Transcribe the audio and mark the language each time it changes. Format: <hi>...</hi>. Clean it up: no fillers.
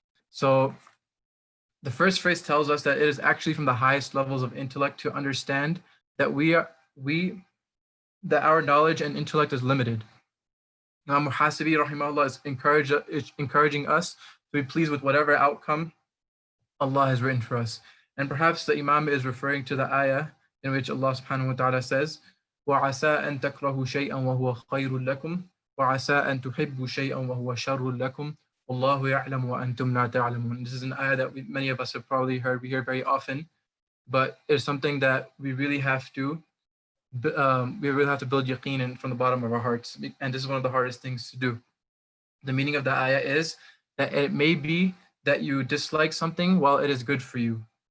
<en>So the first phrase tells us that it is actually from the highest levels of intellect to understand that that our knowledge and intellect is limited. Imam Muhasibi rahimahullah is encouraging us to be pleased with whatever outcome Allah has written for us. And perhaps the Imam is referring to the ayah in which Allah subhanahu wa ta'ala says,</en> <ar>وَعَسَىٰ أَن تَكْرَهُ شَيْئًا وَهُوَ خَيْرٌ لَكُمْ وَعَسَىٰ أَن تُحِبُّ شَيْئًا وَهُوَ شَرٌ لَكُمْ وَاللَّهُ يَعْلَمُ وَأَنْتُمْ لَا تَعْلَمُونَ.</ar> <en>This is an ayah that many of us have probably heard. We hear very often, but it's something that we really have to build yaqeen in from the bottom of our hearts. And this is one of the hardest things to do. The meaning of the ayah is that it may be that you dislike something while it is good for you.</en>